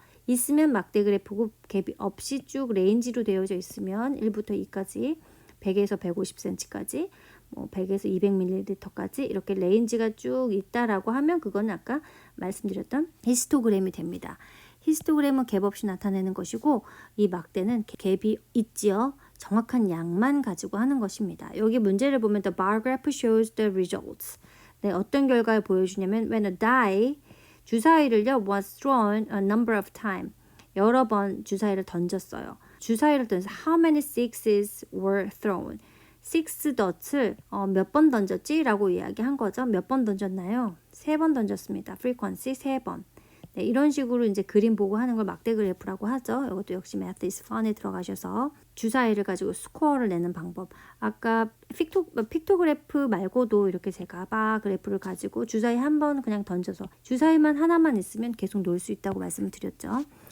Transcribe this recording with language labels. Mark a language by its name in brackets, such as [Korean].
[Korean] 있으면 막대 그래프고 갭이 없이 쭉 레인지로 되어져 있으면 1부터 2까지 100에서 150cm까지 뭐 100에서 200ml까지 이렇게 레인지가 쭉 있다라고 하면 그건 아까 말씀드렸던 히스토그램이 됩니다. 히스토그램은 갭 없이 나타내는 것이고 이 막대는 갭이 있지요. 정확한 양만 가지고 하는 것입니다. 여기 문제를 보면 [English] the bar graph shows the results. [Korean] 네, 어떤 결과를 보여주냐면 [English] when a die [Korean] 주사위를요 [English] was thrown a number of time [Korean] 여러 번 주사위를 던졌어요. 주사위를 던져서 [English] how many sixes were thrown. [Korean] six dot을 몇 번 던졌지? 라고 이야기한 거죠. 몇 번 던졌나요? 3번 던졌습니다. frequency 3번. 네, 이런 식으로 이제 그림 보고 하는 걸 막대 그래프라고 하죠. 이것도 역시 Math is Fun에 들어가셔서 주사위를 가지고 스코어를 내는 방법. 아까 픽토그래프 말고도 이렇게 제가 바 그래프를 가지고 주사위 한 번 그냥 던져서 주사위만 하나만 있으면 계속 놓을 수 있다고 말씀을 드렸죠.